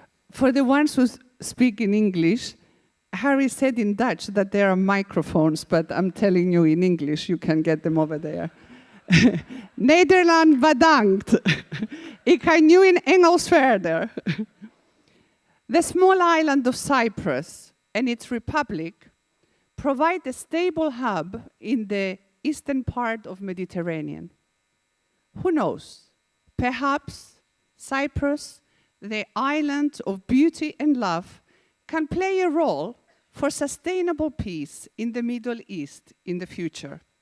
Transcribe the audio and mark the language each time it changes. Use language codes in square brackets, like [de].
[en] For the ones who speak in English, Harry said in Dutch that there are microphones, but I'm telling you in English, you can get them over there. [nl] Nederland bedankt. Ik ga nu in Engels verder. [en] The small island of Cyprus and its republic provide a stable hub in the eastern part of Mediterranean. Who knows? Perhaps Cyprus, the island of beauty and love, can play a role for sustainable peace in the Middle East in the future.